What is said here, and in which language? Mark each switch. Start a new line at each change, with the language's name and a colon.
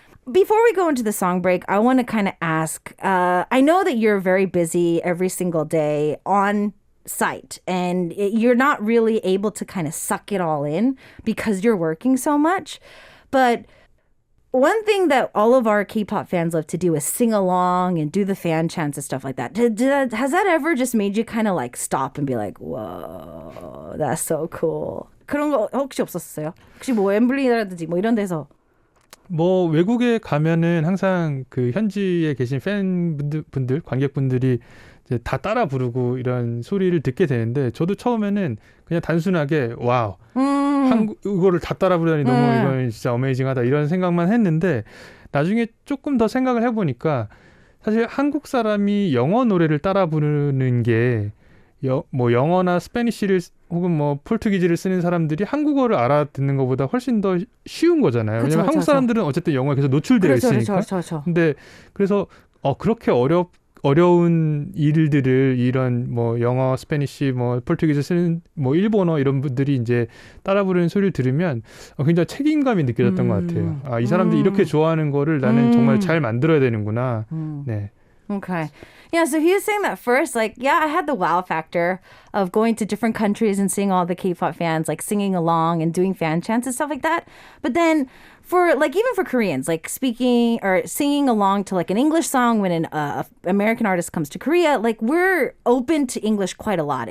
English: Before we go into the song break, I want to kind of ask, I know that you're very busy every single day on site and you're not really able to kind of suck it all in because you're working so much. But one thing that all of our K-pop fans love to do is sing along and do the fan chants and stuff like that. Has that ever just made you kind of like stop and be like, whoa, that's so cool?
Korean: 그런 거 혹시 없었어요? 혹시 뭐 웸블리라든지 뭐 이런 데서 뭐 외국에 가면은 항상 그 현지에 계신 팬분들, 관객분들이 이제 다 따라 부르고 이런 소리를 듣게 되는데 저도 처음에는 그냥 단순하게 와우, 한국어를 다 따라 부르다니 너무 이건 진짜 어메이징하다 이런 생각만 했는데 나중에 조금 더 생각을 해보니까 사실 한국 사람이 영어 노래를 따라 부르는 게 뭐 영어나 스페니쉬를 혹은 뭐 포르투기즈를 쓰는 사람들이 한국어를 알아듣는 것보다 훨씬 더 쉬운 거잖아요. 그쵸, 왜냐면 한국 사람들은 어쨌든 영어에 계속 노출되어 있으니까. 그렇죠. 근데 그래서 그렇게 어려운 일들을 이런 뭐 영어, 스페니쉬, 뭐 포르투기즈 쓰는 뭐 일본어 이런 분들이 이제 따라 부르는 소리를 들으면 굉장히 책임감이 느껴졌던 것 같아요. 아, 이 사람들이 이렇게 좋아하는 거를 나는 정말 잘 만들어야 되는구나. 네.
English: Okay. Yeah, so he was saying that first, like, yeah, I had the wow factor of going to different countries and seeing all the K-pop fans, like, singing along and doing fan chants and stuff like that. But then for, like, even for Koreans, like, speaking or singing along to, like, an English song when an American artist comes to Korea, like, we're open to English quite a lot.